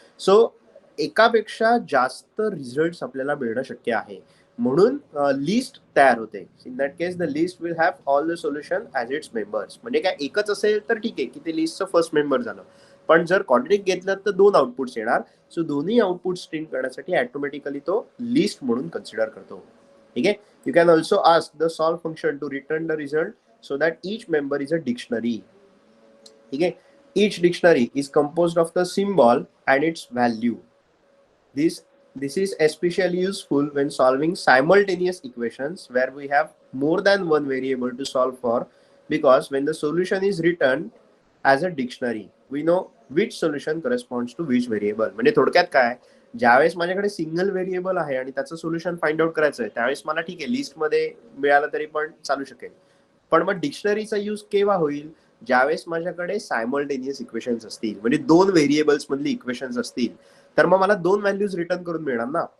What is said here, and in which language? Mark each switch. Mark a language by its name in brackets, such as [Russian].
[Marathi] So एकापेक्षा जास्त result आपल्याला मिळणं शक्य आहे, म्हणून लिस्ट तयार होते. [English] In that case the list will have all the solution as its members. [Marathi] म्हणजे काय एकच असेल तर ठीक आहे की ते लिस्टचं फर्स्ट मेंबर झालं, पण जर क्वाड्रॅटिक घेतलं तर 2 आउटपुट्स येणार. सो दोन्ही आउटपुट स्ट्रिंग करण्यासाठी ऑटोमॅटिकली तो लिस्ट म्हणून कन्सिडर करतो. ठीक आहे. [English] You can also ask the solve function to return the result so that each member is a dictionary. Okay, each dictionary is composed of the symbol and its value. This is especially useful when solving simultaneous equations where we have more than one variable to solve for, because when the solution is written as a dictionary we know which solution corresponds to which variable. [Marathi] म्हणजे थोडक्यात काय, ज्यावेळेस माझ्याकडे single variable आहे आणि त्याचं solution find out करायचं आहे त्यावेळेस मला ठीक आहे लिस्टमध्ये मिळालं तरी पण चालू शकेल. पण मग डिक्शनरीचा यूज केव्हा होईल, ज्यावेळेस माझ्याकडे सायमल्टेनियस इक्वेशन्स असतील, म्हणजे 2 व्हेरिएबल्स मधली इक्वेशन्स असतील, तर मग मला 2 व्हॅल्यूज रिटर्न करून मिळणार ना.